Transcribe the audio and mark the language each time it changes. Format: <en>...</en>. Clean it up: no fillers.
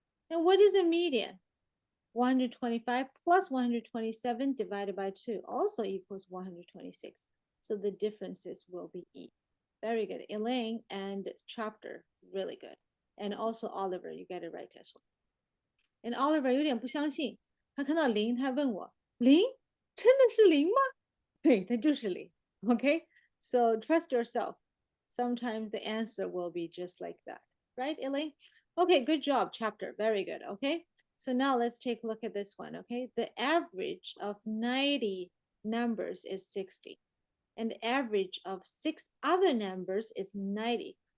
<en>And what is a median? 125 plus 127 divided by 2 also equals 126. So the differences will be E. Very good. Elaine and Chapter, really good. And also Oliver, you get it right as well.</en> <zh>And Oliver 有点不相信，他看到0，他问我0真的是0吗？对，它就是0。</zh> <en>Okay, so trust yourself. Sometimes the answer will be just like that, right, Elaine? Okay, good job, Chapter. Very good. Okay, so now let's take a look at this one. Okay, the average of 90 numbers is 60, and the average of 6 other numbers is 90.</en>